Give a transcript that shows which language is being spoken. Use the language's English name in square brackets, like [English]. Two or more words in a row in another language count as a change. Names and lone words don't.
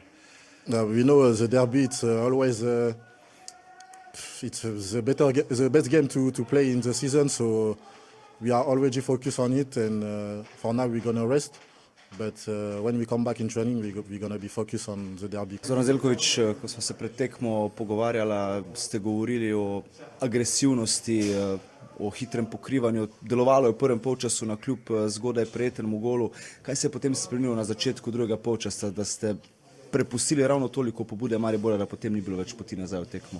[English] We know the derby, it's always the best game to play in the season, so we are already focused on it, and for now we're going to rest. But when we come back in training, we're going to be focused on the derby. [Slovenian] Zoran Zeljković, ko smo se pred tekmo pogovarjali, ste govorili o agresivnosti, o hitrem pokrivanju. Delovalo je v prvem polčasu na kljub zgodaj prejetenemu golu. Kaj se je potem spremenilo na začetku drugega polčasa, da ste prepustili ravno toliko pobude Maribora, da potem ni bilo več poti nazaj v tekmo?